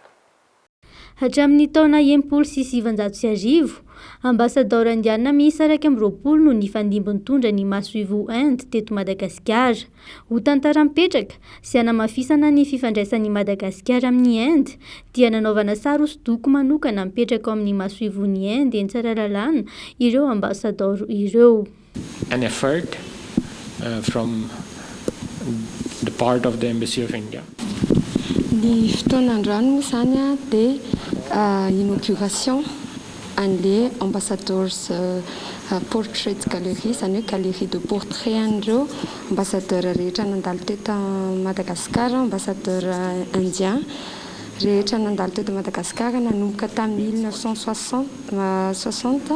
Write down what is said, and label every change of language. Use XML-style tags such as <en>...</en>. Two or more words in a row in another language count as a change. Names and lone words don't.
<mg>Hatramin'ny taona 1970, ambasador indiana miisa 20 no nifandimbony tondra ny masoivo Inde teto Madagasikara. Ho tantara mipetraka sy hanamafisana ny fifandraisan'ny Madagasikara amin'ny Inde dia nanaovana sary hosodoko manokana mipetraka ao amin'ny masoivon'ny Inde eny tsara lalàna ireo ambasador ireo.</mg> <en>An effort from the part of the Embassy of India.</en> <mg>Ny fotoanandroany moa izany dia inauguration an'ilay</mg> <fr>ambassadeurs portrait galerie,</fr> <mg>izany hoe</mg> <fr>galerie de portrait</fr> <mg>an'ireo ambassadeur rehetra nandalo teto Madagasikara,</mg> <fr>ambassadeur indien</fr> <mg>rehetra nandalo teto Madagasikara nanomboka tamin'ny 1960.</mg>